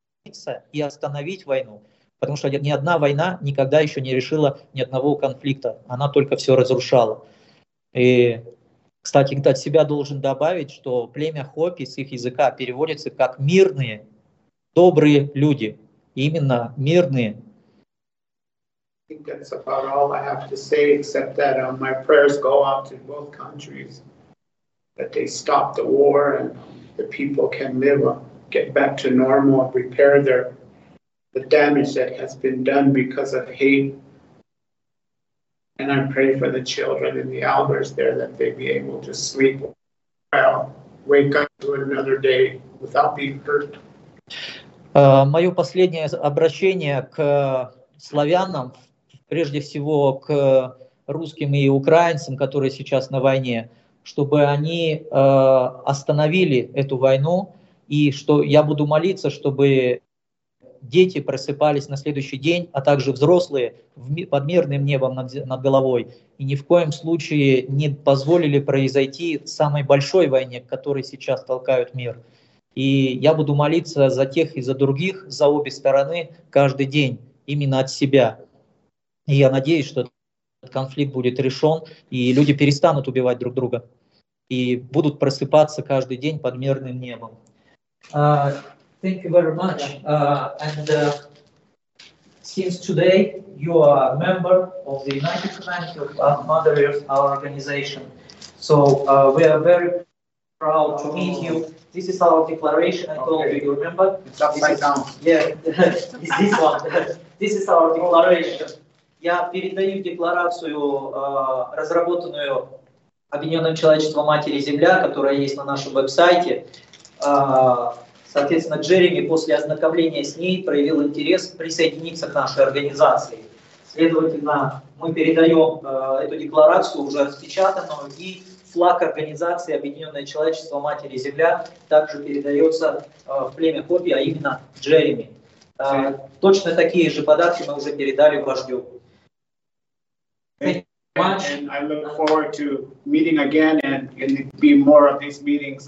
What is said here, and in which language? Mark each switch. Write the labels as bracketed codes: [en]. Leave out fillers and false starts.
[ru] остановиться и остановить войну, потому что ни одна война никогда еще не решила ни одного конфликта, она только все разрушала. И, кстати, от себя должен добавить, что племя Хопи с их языка переводится как «мирные, добрые люди», именно «мирные». [en] I think that's about all I have to say, except that my prayers go out to both countries, that they stop the war and the people can live, get back to normal, repair their the damage that has been done because of hate. And I pray for the children and the elders there that they be able to sleep well, wake up to another day without being hurt. [ru] Мое последнее обращение к славянам. Прежде всего к русским и украинцам, которые сейчас на войне, чтобы они остановили эту войну, и что я буду молиться, чтобы дети просыпались на следующий день, а также взрослые под мирным небом над головой, и ни в коем случае не позволили произойти самой большой войне, которой сейчас толкают мир. И я буду молиться за тех и за других, за обе стороны, каждый день, именно от себя. И я надеюсь, что этот конфликт будет решен, и люди перестанут убивать друг друга, и будут просыпаться каждый день под мирным небом. [en] Thank you very much. And since today you are a member of the United Community of Mother Earth, our organization. So we are very proud to meet you. This is our declaration, I told you, you remember? It's upside down. Yeah, it's this one. This is our declaration. [ru] Я передаю декларацию, разработанную Объединенным Человечеством Матери Земля, которая есть на нашем веб-сайте. Соответственно, Джереми после ознакомления с ней проявил интерес присоединиться к нашей организации. Следовательно, мы передаем эту декларацию уже распечатанную, и флаг организации Объединенное Человечество Матери Земля также передается в племя Хопи, а именно Джереми. Точно такие же подарки мы уже передали вождю. [en] And I look forward to meeting again and be more of these meetings.